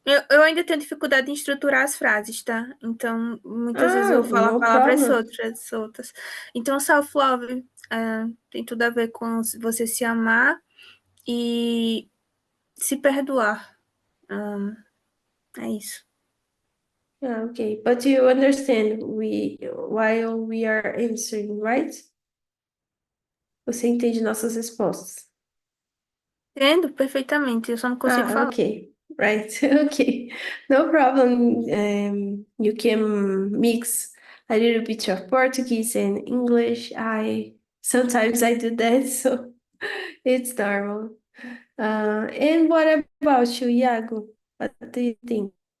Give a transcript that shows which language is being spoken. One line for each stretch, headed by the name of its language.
Portuguese: Eu ainda tenho dificuldade em estruturar as frases, tá? Então, muitas vezes eu vou falar
English: No
Portuguese: palavras
English: problem.
Portuguese: soltas. Então, self-love Tem tudo a ver com você se amar e se perdoar. É isso.
English: Yeah, okay. But you understand while we are answering, right?
Portuguese: Você entende nossas respostas? Entendo perfeitamente, eu só não consigo falar.
English: Okay. Right. Okay. No problem. You can mix a little bit of Portuguese and English. Sometimes I do that, so it's normal. And what about you, Iago? What do you think?